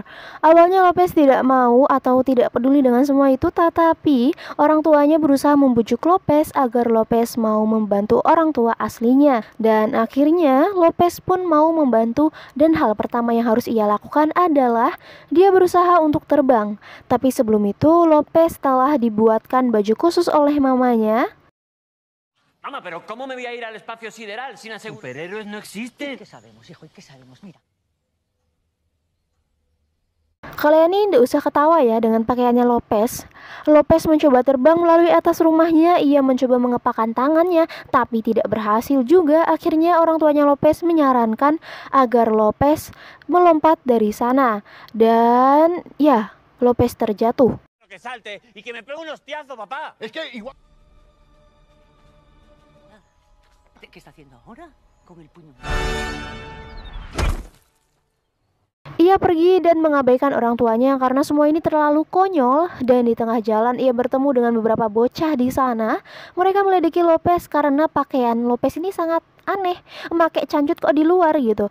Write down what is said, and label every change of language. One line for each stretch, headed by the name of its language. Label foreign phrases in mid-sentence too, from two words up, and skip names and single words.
Indonesian: Awalnya Lopez tidak mau atau tidak peduli dengan semua itu, tapi orang tuanya berusaha membujuk Lopez agar Lopez mau membantu orang tua aslinya. Dan akhirnya Lopez pun mau membantu dan hal pertama yang harus ia lakukan adalah dia berusaha untuk terbang. Tapi sebelum itu Lopez telah dibuatkan baju khusus oleh mamanya.
Spanish: Mamá, pero ¿cómo me voy a ir al espacio sideral sin asegurar? Superhéroes no existen. ¿Qué sabemos, hijo? ¿Y qué sabemos? Mira.
Indonesian: Kalian ini nggak usah ketawa ya dengan pakaiannya Lopez. Lopez mencoba terbang melalui atas rumahnya. Ia mencoba mengepakkan tangannya, tapi tidak berhasil juga. Akhirnya orang tuanya Lopez menyarankan agar Lopez melompat dari sana. Dan ya, Lopez terjatuh.
Spanish: Que salte y que me pegue un hostiazo, papá. Es que igual... ¿Qué está haciendo ahora? Con el puño.
Indonesian: Ia pergi dan mengabaikan orang tuanya karena semua ini terlalu konyol. Dan di tengah jalan ia bertemu dengan beberapa bocah di sana. Mereka meledeki Lopez karena pakaian Lopez ini sangat aneh, memakai cancut kok di luar gitu.